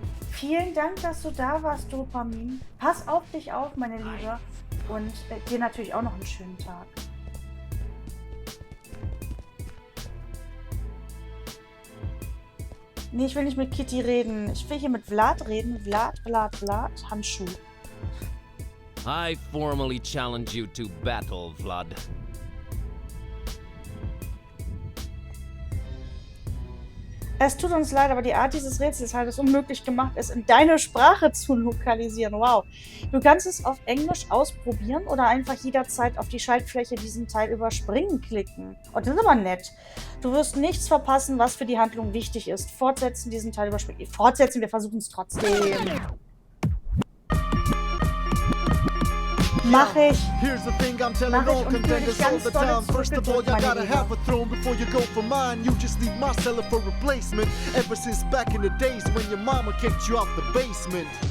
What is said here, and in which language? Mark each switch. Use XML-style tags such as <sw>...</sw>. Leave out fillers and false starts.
<de>Vielen Dank, dass du da warst, Dopamin. Pass auf dich auf, meine Liebe. Und dir natürlich auch noch einen schönen Tag. Nee, ich will nicht mit Kitty reden. Ich will hier mit Vlad reden. Vlad, Handschuh.</de> <en>I formally challenge you to battle, Vlad.</en> <de>Es tut uns leid, aber die Art dieses Rätsels hat es unmöglich gemacht, es in deine Sprache zu lokalisieren. Wow. Du kannst es auf Englisch ausprobieren oder einfach jederzeit auf die Schaltfläche diesen Teil überspringen klicken. Und das ist aber nett. Du wirst nichts verpassen, was für die Handlung wichtig ist. Fortsetzen, diesen Teil überspringen. Fortsetzen, wir versuchen es trotzdem. Mach ich.</de> <en>Here's the thing I'm telling all contenders all the time. First of all, you gotta have a throne before you go for mine. You just need my seller for replacement. Ever since back in the days when your mama kicked you out the basement.</en>